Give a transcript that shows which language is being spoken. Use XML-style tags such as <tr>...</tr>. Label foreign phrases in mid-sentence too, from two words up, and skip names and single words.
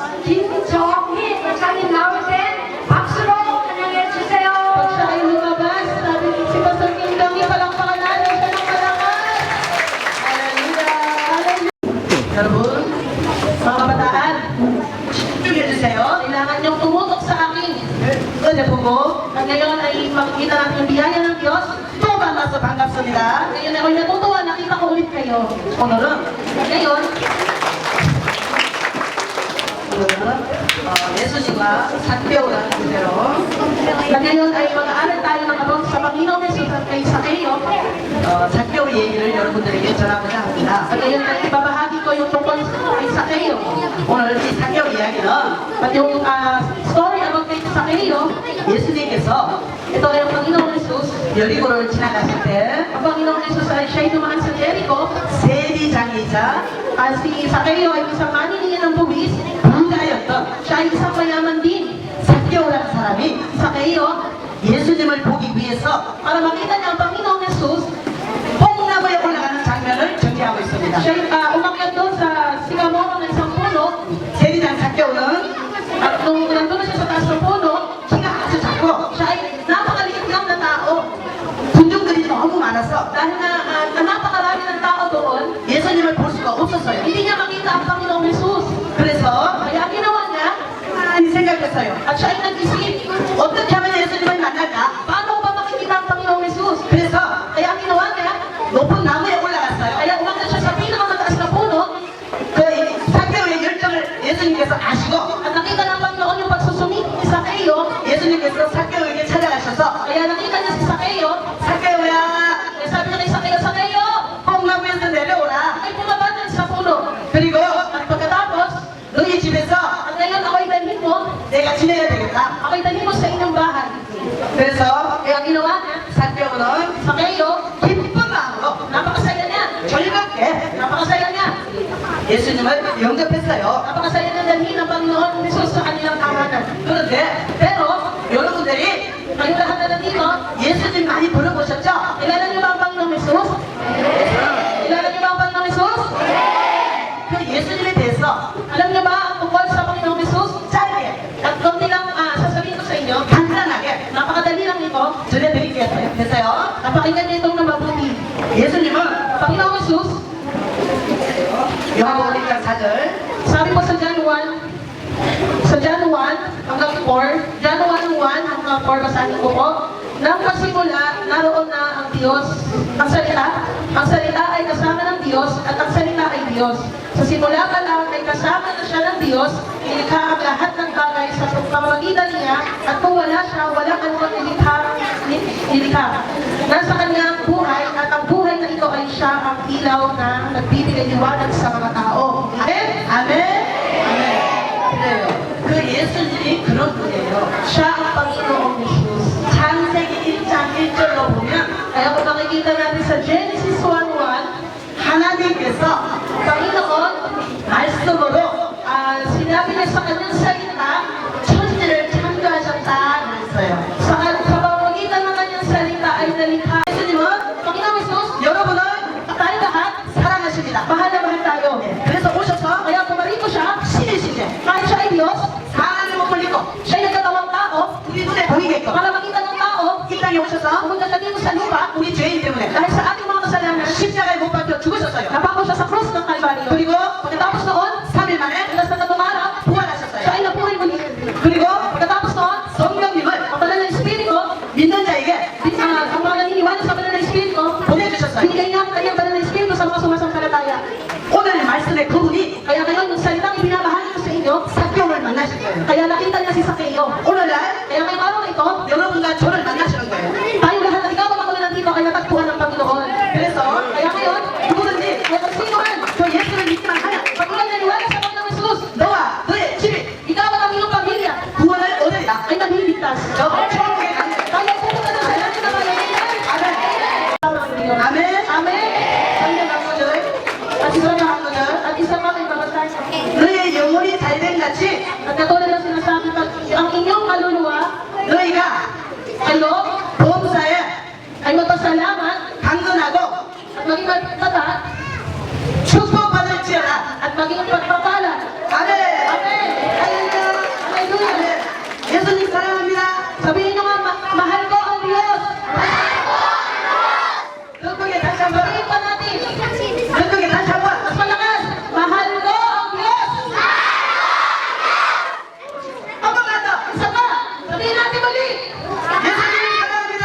<ko>김정희 목사님 나올 때 박수로 환영해 주세요.</ko> <tl>pag siya ay lumabas, sabi si Pastor Kim Dong, palakpakan natin siya ng malakas. Hallelujah! Yarabbun, mga kabataan,</tl> <ko>해주세요.</ko> <tl>kailangan niyong tumutok sa akin.</tl> <ko>은혜 보고</ko> <tl>At ngayon ay makikita natin yung biyaya ng Diyos.</tl> <ko>또 만나서 반갑습니다.</ko> <tl>Ngayon ako'y natutuwa, nakita ko ulit kayo.</tl> <ko>오늘은</ko> <tl>Ngayon,</tl> <ko>예수님과 삭배우라는 주제로</ko> <tl>at ngayon ay mag-aaral tayo ng about sa Panginoon Jesus at kay Sakeo.</tl> <ko>삭배우 얘기를 여러분들에게 전하고자 합니다.</ko> <tl>At ngayon ay ibabahagi ko yung tungkol kay Sakeo.</tl> <ko>오늘 이 삭배우 이야기는</ko> <tl>At yung</tl> <en>story about</en> <tl>kay Sakeo,</tl> <ko>예수님께서</ko> <tl>ito ay ang Panginoon Jesus.</tl> <ko>여리고를 지나가실 때</ko> <tl>Ang Panginoon Jesus ay siya'y dumaan sa Jericho.</tl> <ko>세리장이자</ko> <tl>At si Sakeo ay isang maninihin ng buwis.</tl> <ko>부자였던</ko> <tl>Siya ay isang mayaman din.</tl> <ko>삭배우라는 사람이</ko> <tl>Sakeo,</tl> <ko>예수님을 보기 위해서</ko> <tl>para makita niya ang Panginoong Jesus,</tl> <ko>뽕나무에 올라가는 장면을 전개하고 있습니다.</ko> <tl>siya ay umakyat doon sa sigamoro ng isang puno.</tl> <ko>세리장 삭배우는</ko> <tl>At nung nandun na siya sa taas ng puno,</tl> <ko>키가 아주 작고</ko> <tl>siya ay napakaliit lang na tao.</tl> <ko>군중들이 너무 많아서</ko> <tl>Dahil na napakarami ng tao doon,</tl> <ko>예수님을 볼 수가 없었어요.</ko> <tl>hindi niya makita ang Panginoong Jesus.</tl> <ko>그래서</ko> <tl>Kaya ginawa niya,</tl> <ko>많이 생각했어요.</ko> <tl>at siya ay nag-isip,</tl> <ko>어떻게 하면 예수님을 만날까?</ko> <tl>paano ko ba makikita ang Panginoong Jesus?</tl> <ko>그래서</ko> <tl>Kaya ang ginawa niya,</tl> <ko>높은 나무에 올라갔어요.</ko> <tl>kaya umakyat siya sa pinakamataas na puno,</tl> <ko>그 삭배우의 열정을 예수님께서 아시고</ko> <tl>at nakita ng Panginoon yung pagsusumit ni Sakeo.</tl> <ko>예수님께서 삭배우에게 찾아가셔서</ko> <tl>Kaya nakita niya si Sakeo,</tl> <ko>삭배우야</ko> <tl>kaya sabi niya kay Sakeo, Sakeo,</tl> <ko>뽕나무에서 내려오라.</ko> <tl>ay bumaba dyan sa puno.</tl> <ko>그리고</ko> <tl>At pagkatapos,</tl> <ko>너희 집에서</ko> <tl>at ngayon ako'y dalhin mo,</tl> <ko>내가 지내야 되겠다.</ko> <tl>ako'y dalhin mo sa inyong bahay.</tl> <ko>그래서</ko> <tl>Kaya ang ginawa niya,</tl> <ko>삭배우는</ko> <tl>Sakeo,</tl> <ko>기쁜 마음으로</ko> <tl>napakasaya niya.</tl> <ko>즐겁게</ko> <tl>Napakasaya niya.</tl> <ko>예수님을 영접했어요.</ko> <tl>Napakasaya niya dalhin ang Panginoon Jesus sa kanilang tahanan.</tl> <ko>그런데</ko> <tl>Pero,</tl> <ko>여러분들이</ko> <tl>kayong lahat na nandito,</tl> <ko>예수님 많이 들어보셨죠?</ko> <tl>kilala niyo ba ang Panginoong Jesus? Kilala niyo ba ang Panginoong Jesus?</tl> <ko>그 예수님에 대해서</ko> <tl>Alam niyo ba ang tungkol sa Panginoong Jesus?</tl> <ko>짧게</ko> <tl>At konti lang sasabihin ko sa inyo,</tl> <ko>간단하게</ko> <tl>napakadali lang ito.</tl> <ko>전해드릴게요. 됐어요?</ko> <tl>Napakinggan niyo itong mabuti.</tl> <ko>예수님은</ko> <tl>Panginoong Jesus,</tl> <ko>요한복음 1장 4절</ko> <tl>sabi po sa John 1, sa John 1 hanggang 4, John 1 hanggang 4, basahin ko po. Nang pasimula, naroon na ang Diyos. Ang salita ay kasama ng Diyos at ang salita ay Diyos. Sa simula pa lang ay kasama na siya ng Diyos, nilikha ang lahat ng bagay sa pamamagitan niya, at kung wala siya, wala man mo nilikha. Nasa kanya ang buhay, at ang buhay na ito ay siya ang ilaw na nagbibigay liwanag sa mga tao. Amen? Amen? Amen.</tl> <ko>그래요. 그 예수님이 그런 분이에요.</ko> <tl>Siya ang Panginoong Jesus.</tl> <ko>창세기 1장 1절로 보면</ko> <tl>Kaya kung makikita natin sa Genesis 1:1,</tl> <ko>하나님께서</ko> <tl>Panginoon,</tl> <ko>말씀으로</ko> <tl>sinabi niya sa kanyang salita,</tl> <ko>천지를 창조하셨다 그랬어요.</ko> <tl>sa pamamagitan ng kanyang salita ay nalikha.</tl> <ko>예수님은</ko> <tl>Panginoong Jesus,</tl> <ko>여러분을</ko> <tl>tayo lahat,</tl> <ko>사랑하십니다.</ko> <tl>mahal na mahal tayo.</tl> <ko>그래서 오셔서</ko> <tl>Kaya pumarito siya,</tl> <ko>신이시대.</ko> <tl>kahit siya ay Diyos,</tl> <ko>하나님을 벌리고</ko> <tl>siya ay nagkatawang tao,</tl> <ko>우리 눈에 보이게끔</ko> <tl>para makita ng tao,</tl> <ko>이 땅에 오셔서</ko> <tl>pumunta siya dito sa lupa,</tl> <ko>우리 죄인 때문에</ko> <tl>dahil sa ating mga kasalanan,</tl> <ko>십자가에 못 박혀 죽으셨어요.</ko> <tl>napako siya sa krus ng Kalbaryo.</tl> <ko>그리고</ko> <tl>Pagkatapos noon,</tl> <ko>3일 만에</ko> <tl>ilas na dumaraw,</tl> <ko>부활하셨어요.</ko> <tl>siya ay nabuhay muli.</tl> <ko>그리고</ko> <tl>Pagkatapos noon,</tl> <ko>성령님을</ko> <tl>ang banal na Espiritu,</tl> <ko>믿는 자에게</ko> <tl>ang mga naniniwala sa banal na Espiritu,</tl> <ko>보내주셨어요.</ko> <tl>binigay niya ang kanyang banal na Espiritu sa mga sumasampalataya.</tl> <ko>오늘 말씀의 그분이</ko> <tl>Kaya ngayon, yung salitang ibinabahagi ko sa inyo,</tl> <ko>삭경을 만나실 거예요.</ko> <tl>kaya nakita niya si Sakeo.</tl> <ko>오늘날</ko> <tl>Kaya ngayong araw na ito,</tl> <ko>여러분과 저를 만나시는 거예요.</ko> <tl>tayo lahat na ikaw ako na nandito ay natagpuan ng Panginoon.</tl> <ko>그래서</ko> <tl>Kaya ngayon,</tl> <ko>누구든지</ko> <tl>kung sino man,</tl> <ko>저 예수를 믿기만 하면</ko> <tl>pag ikaw naniwala sa Panginoong Jesus,</tl> <ko>너와 너의 집이</ko> <tl>ikaw at ang iyong pamilya</tl> <ko>구원을 얻으리라.</ko> <tl>ay naliligtas.</tl> <ko>저 천국에 가는</ko> <tl>Tayo ay pupunta na sa langit na malaligan.</tl> <ko>아멘. 아멘.</ko> <tl>Amen.</tl> <ko>성경 강구절</ko> <tl>At isa pa, at isa pa may babasahin.</tl> <ko>너의 영혼이 잘된 같이</ko> <tl>At katulad ng sinasabi, pag ang inyong kaluluwa,</tl> <ko>너희가</ko> <tl>kayo,</tl> <ko>범사에</ko> <tl>ay magpasalamat</tl> <ko>강건하고</ko> <tl>at maging magtatat</tl> <ko>축복받을지어다.</ko> <tl>at maging pagpapala.</tl> <ko>아멘.</ko> <tl>Amen.</tl> <ko>할렐루야.</ko> <tl>Hallelujah.</tl> <ko>아멘. 예수님 사랑합니다.</ko> <tl>Sabihin nyo nga, mahal ko ang Diyos.</tl> <ko>더 크게 다시 한번.</ko> <tl>Sabihin pa natin,</tl> <ko>더 크게 다시 한번.</ko> <tl>mas malakas, mahal ko ang Diyos.</tl> <ko>한 번만 더.</ko> <tl>Isa pa, sabihin natin muli,</tl> <ko>예수님 사랑합니다.</ko>